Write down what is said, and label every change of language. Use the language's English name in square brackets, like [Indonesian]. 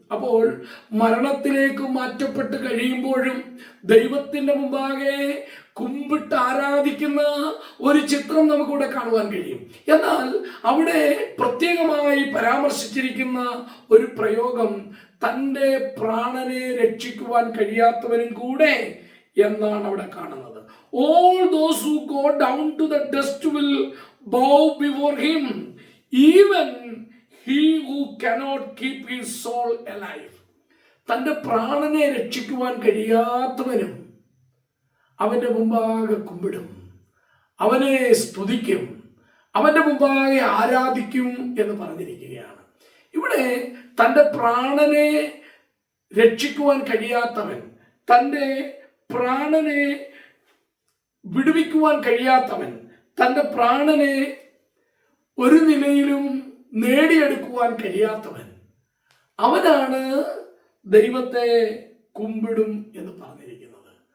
[Malayalam] അപ്പോൾ മരണത്തിലേക്ക് മാറ്റപ്പെട്ട് കഴിയുമ്പോഴും ദൈവത്തിന്റെ മുമ്പാകെ കുമ്പിട്ട് ആരാധിക്കുന്ന ഒരു ചിത്രം നമുക്കിവിടെ കാണുവാൻ കഴിയും. എന്നാൽ അവിടെ പ്രത്യേകമായി പരാമർശിച്ചിരിക്കുന്ന ഒരു പ്രയോഗം തൻ്റെ പ്രാണനെ രക്ഷിക്കുവാൻ കഴിയാത്തവനും കൂടെ എന്നാണ് അവിടെ കാണുന്നത്. [English] All those who go down to the dust will bow before him, even he who cannot keep his soul alive. [Malayalam] തൻ്റെ പ്രാണനെ രക്ഷിക്കുവാൻ കഴിയാത്തവനും അവന്റെ മുമ്പാകെ കുമ്പിടും, അവനെ സ്തുതിക്കും, അവന്റെ മുമ്പാകെ ആരാധിക്കും എന്ന് പറഞ്ഞിരിക്കുകയാണ്. ഇവിടെ തൻ്റെ പ്രാണനെ രക്ഷിക്കുവാൻ കഴിയാത്തവൻ, തൻ്റെ പ്രാണനെ വിടുവിക്കുവാൻ കഴിയാത്തവൻ, തൻ്റെ പ്രാണനെ ഒരു നിലയിലും നേടിയെടുക്കുവാൻ കഴിയാത്തവൻ, അവനാണ് ദൈവത്തെ കുമ്പിടും എന്ന് പറഞ്ഞിരിക്കുന്നത്.